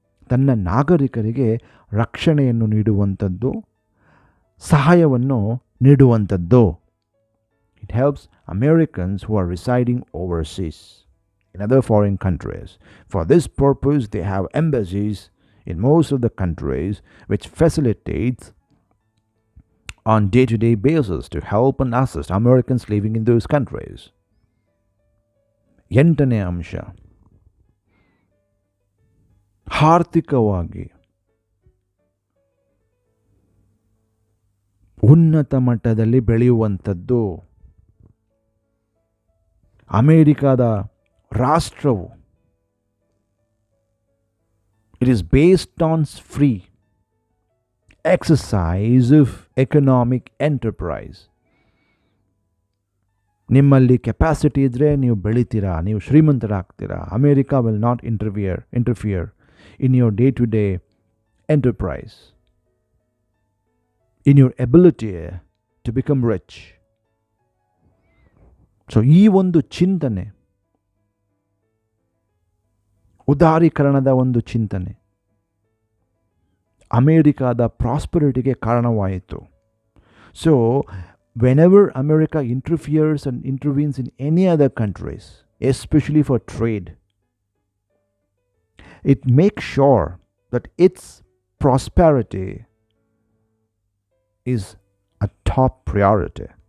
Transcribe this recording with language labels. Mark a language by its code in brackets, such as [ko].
[kn] ತನ್ನ ನಾಗರಿಕರಿಗೆ ರಕ್ಷಣೆಯನ್ನು ನೀಡುವಂಥದ್ದು, ಸಹಾಯವನ್ನು ನೀಡುವಂಥದ್ದು. [en] It helps Americans who are residing overseas in other foreign countries. For this purpose, they have embassies in most of the countries, which facilitates on day-to-day basis to help and assist Americans living in those countries. [kn] ಎಂಟನೇ ಅಂಶ, ಆರ್ಥಿಕವಾಗಿ ಉನ್ನತ ಮಟ್ಟದಲ್ಲಿ ಬೆಳೆಯುವಂಥದ್ದು. ಅಮೇರಿಕಾದ ರಾಷ್ಟ್ರವು [en] it is based on free exercise of economic enterprise. [kn] ನಿಮ್ಮಲ್ಲಿ capacity ಇದ್ದರೆ ನೀವು ಬೆಳಿತೀರಾ, ನೀವು ಶ್ರೀಮಂತರಾಗ್ತೀರಾ. [en] America will not interfere in your day to day enterprise, in your ability to become rich. [kn] So ಈ ಒಂದು ಚಿಂತನೆ, ಉದಾರೀಕರಣದ ಒಂದು ಚಿಂತನೆ ಅಮೇರಿಕಾದ ಪ್ರಾಸ್ಪರಿಟಿಗೆ ಕಾರಣವಾಯಿತು. [en] So whenever America interferes and intervenes in any other countries, especially for trade, it makes sure that its prosperity is a top priority.